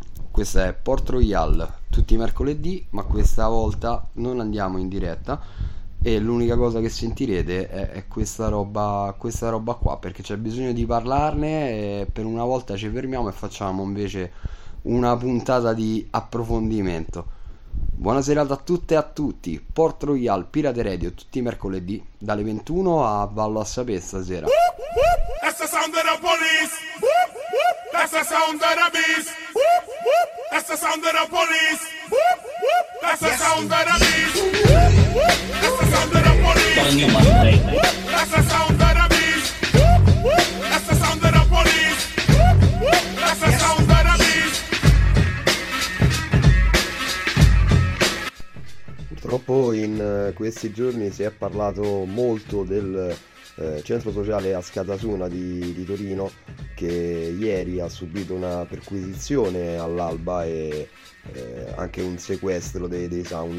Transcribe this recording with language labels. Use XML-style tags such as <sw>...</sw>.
<it>Questa è Port Royal tutti i mercoledì, ma questa volta non andiamo in diretta e l'unica cosa che sentirete è questa roba qua, perché c'è bisogno di parlarne e per una volta ci fermiamo e facciamo invece una puntata di approfondimento. Buonasera a tutte e a tutti, Port Royal, Pirate Radio, tutti i mercoledì dalle 21 a Vallo a Sapè stasera.</it> <en>That's the sound of the police. That's the sound of the beast. That's the sound of the police. That's the sound of the beast. That's the sound of the police. That's the sound of the beast.</en> <it>Purtroppo in questi giorni si è parlato molto del centro sociale a Scatasuna di Torino, che ieri ha subito una perquisizione all'alba e anche un sequestro dei sound.</it>